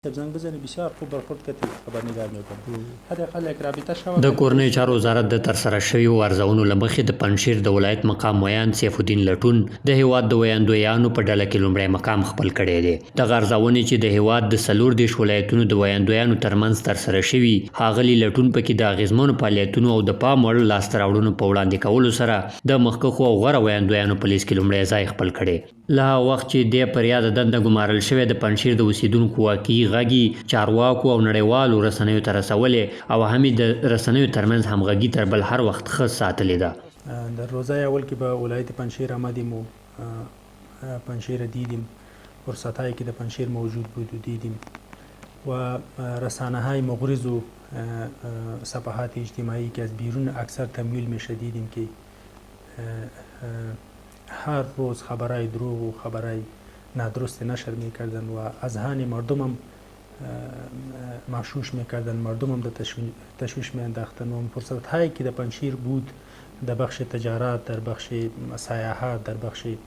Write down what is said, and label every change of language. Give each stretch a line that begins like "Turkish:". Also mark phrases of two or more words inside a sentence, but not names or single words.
Persian: زنگ بزنی بسیار خوب برخورد کردی خبرنگار میکنم حداقل یک رابطه شوه.
Pashto: د کورنۍ چارو وزارت د ترسره شویو ارزونو له مخې د پنجشیر د ولایت مقام ویاند سیف الدین لټون د هیواد د ویاندویانو په ډله کې لومړی مقام خپل کړی دی. دغه ارزونې چې د هیواد د 14 ولایتونو د ویاندویانو ترمنځ ترسره شوي، ښاغلي لټون پکې د اغیزمنو فعالیتونو او د پام وړ لاسته راوړنو په وړاندې کولو سره د مخکښو او غوره ویاندویانو په لیست کې لومړی ځای خپل کړی. له هغه وخت چې د پر یاده دنده ګمارل شوی د پنجشیر د اوسیدونکو واقعي غږی چارواکو او نړیوالو رسنیو ته رسولې او هم د رسنیو ترمنځ همغږي تر بل هر وخت ښه ساتلې ده.
Persian: در روزای اول که به ولایت پنجشیر آمدیم و پنجشیر دیدیم، فرصتهایی که در پنجشیر موجود بود و دیدیم و رسانه های مغرض و صفحات اجتماعی که از بیرون اکثر تمویل میشه دیدیم که هر روز خبرهای دروغ و خبرهای نادرست نشر میکردن و اذهان مردم هم مغشوش میکردن، مردم هم در تشویش میانداختن و فرصت هایی که در پنجشیر بود در بخش تجارت، در بخش سیاحت، در بخش